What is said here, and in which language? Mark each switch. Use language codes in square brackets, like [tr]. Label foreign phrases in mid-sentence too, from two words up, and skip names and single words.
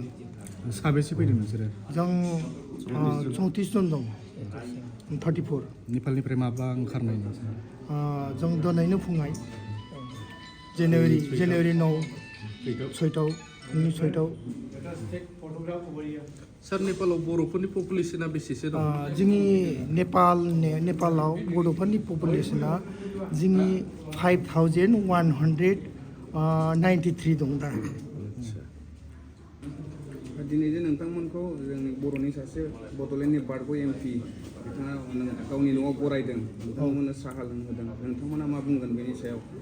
[brx] साबेसे फैदों नोंसोरो जों 34 जन दं 34 नेपालनिफ्राय माब्ला ओंखारनाय नोंसोरो जों दिनैनो फुङाव जानुवारि 9 6थाव फुंनि 6थाव [en] Let us take photograph over here. [brx] सार नेपालाव बर'फोरनि पपुलेसना बेसेसो दं जोंनि नेपालाव बड'फोरनि पपुलेसना जोंनि 5193 दं दा दिनै जे नोंथांमोनखौ जोंनि बर'नि सासे बड'लेण्डनि बारग' एमपि बिथाङा गावनि न'आव बरायदों नोंथांमोननो साहा लोंहोदों नोंथांमोना मा बुंगोन बेनि सायाव